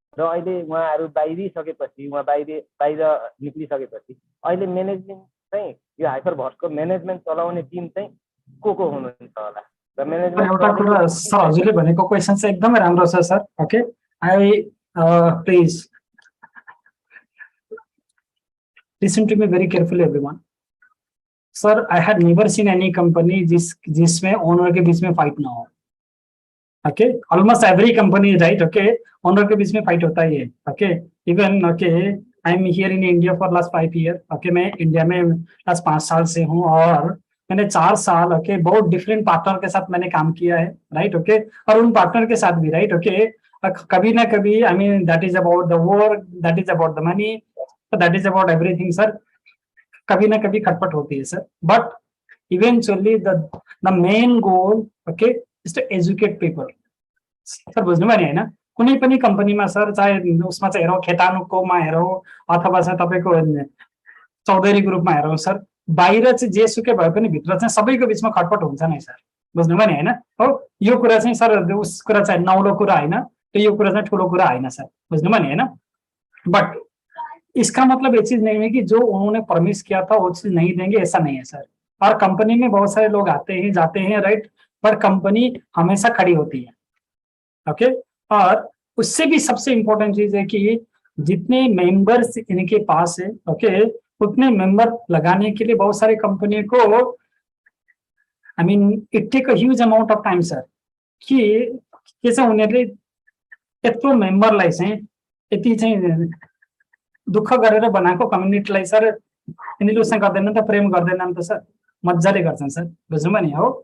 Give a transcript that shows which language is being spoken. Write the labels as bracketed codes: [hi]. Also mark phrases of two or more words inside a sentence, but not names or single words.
[ne] र अहिले उहाँहरू बाहिरिसकेपछि, बाहिर निक्लिसकेपछि अहिले म्यानेजमेन्ट चाहिँ यो हाइपर भर्सको म्यानेजमेन्ट चलाउने टिम चाहिँ को हुनुहुन्छ होला र म्यानेजमेन्ट? एउटा कुरा सर हजुरले भनेको क्वेसन चाहिँ एकदमै राम्रो छ सर। [en] okay I please listen to me very carefully everyone. sir I had never seen any company [hi] जिसमें ओनर के बीच में फाइट ना हो। [en] okay almost every company right okay owner [hi] के बीच में [en] फाइट [hi] होता ही है। [en] okay even okay I am here in India for last 5 year. [hi] ओके मैं इंडिया में लास्ट 5 साल से हूँ और मैंने 4 साल ओके बहुत [en] different partner [hi] के साथ मैंने काम किया है, [en] right okay. [hi] और उन पार्टनर के साथ भी, [en] right okay, [hi] कभी ना कभी [en] I mean that is about the work, that is about the money, that is about everything sir. [hi] कभी ना कभी खटपट होती है [en] sir, but eventually the main goal okay is to educate people sir. [ne] बुझ्नुभयो नि होइन, कुनै पनि कम्पनीमा सर, चाहे उसमा चाहिँ हेरौँ खेतानुकोमा हेरौँ अथवा चाहिँ तपाईँको चौधरीको रूपमा हेरौँ सर, बाहिर चाहिँ जेसुकै भए पनि भित्र चाहिँ सबैको बिचमा खटपट हुन्छ नै सर। बुझ्नुभयो नि होइन हो, यो कुरा चाहिँ सर उस कुरा चाहिँ नौलो कुरा होइन, यो कुरा चाहिँ ठुलो कुरा होइन सर। बुझ्नुभयो नि होइन। [hi] बट इसका मतलब ये चीज नहीं है कि जो उन्होंने प्रॉमिस किया था वो चीज नहीं देंगे, ऐसा नहीं है सर। और कंपनी में बहुत सारे लोग आते हैं जाते हैं, राइट, पर कंपनी हमेशा खड़ी होती है ओके। और उससे भी सबसे इंपॉर्टेंट चीज है कि जितने मेंबर्स इनके पास है ओके, उतने मेंबर लगाने के लिए बहुत सारे कंपनी को [en] I mean it take a huge amount of time sir, [ne] कि के चाहिँ उनीहरूले यत्रो मेम्बरलाई चाहिँ यति चाहिँ दुःख गरेर बनाएको कम्युनिटीलाई सर यिनीहरूले उसमा गर्दैनन् त, प्रेम गर्दैनन् त सर, मजाले गर्छन् सर। बुझ्नुभयो नि हो।